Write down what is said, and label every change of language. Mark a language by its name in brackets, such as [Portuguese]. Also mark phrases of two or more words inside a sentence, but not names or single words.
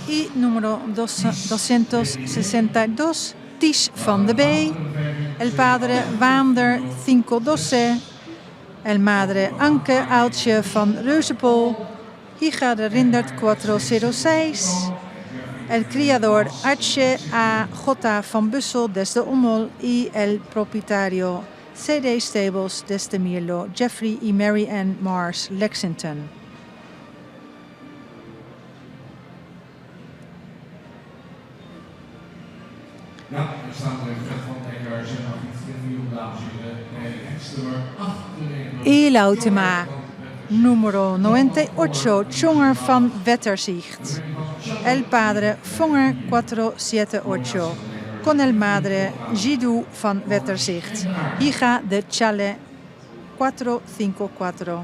[Spanish] número 262, Ties van de B, el padre Wander 512, el madre Anke Aaltje van Reuzenpol, hija de Rindert 406, el criador H.A.J. van Bussel desde Ommel y el propietario C.D. Stables desde Mierlo, Jeffrey y Mary Ann Mars, Lexington. [Dutch] Ja, er staat er Fred van Eckers en nog iets in nieuw, dames en heren. Ex-nummer 98. [Spanish] Y la última, número 98, Tjonger van Wetterzicht. El padre Vonger 478, con el madre Jidou van Wetterzicht, hija de Chale 454.